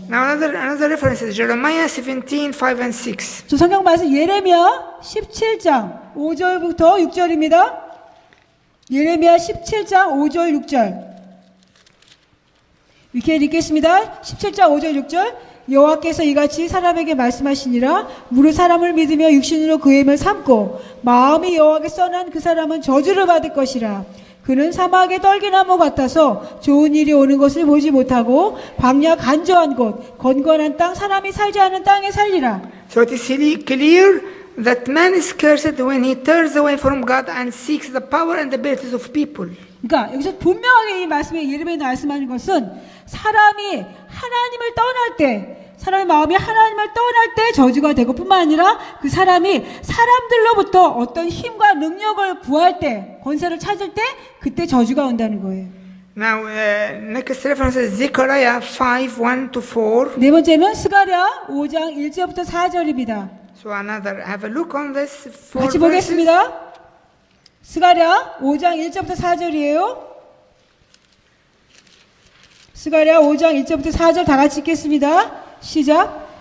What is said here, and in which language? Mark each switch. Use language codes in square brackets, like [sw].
[en] Now another reference is Jeremiah 17, 5 and 6. [ko] 저 성경 말씀 예레미야 17장 5절부터 6절입니다. 예레미야 17장 5절 6절. 이렇게 읽겠습니다. 17장 5절 6절. 여호와께서 이같이 사람에게 말씀하시니라. 무릇 사람을 믿으며 육신으로 그의 힘을 삼고 마음이 여호와께 써난 그 사람은 저주를 받을 것이라. 그는 사막의 떨기나무 같아서 좋은 일이 오는 것을 보지 못하고 광야 간조한 곳 건건한 땅 사람이 살지 않은 땅에 살리라. [en] So it is clear that man is cursed when he turns away from God and seeks the power and abilities of people. [ko] 그러니까 여기서 분명하게 이 말씀에 예레미야 말씀하는 것은 사람이 하나님을 떠날 때, 사람의 마음이 하나님을 떠날 때 저주가 되고 뿐만 아니라 그 사람이 사람들로부터 어떤 힘과 능력을 구할 때, 권세를 찾을 때 그때 저주가 온다는 거예요. [en] Now, next reference is Zechariah 5, 1 to 4. [ko] 네 번째는 스가랴 5장 1절부터 4절입니다. [en] So have a look on this. [ko] 같이 보겠습니다. 스가랴 5장 1절부터 4절이에요. 스가랴 5장 1절부터 4절 다 같이 읽겠습니다. 시작.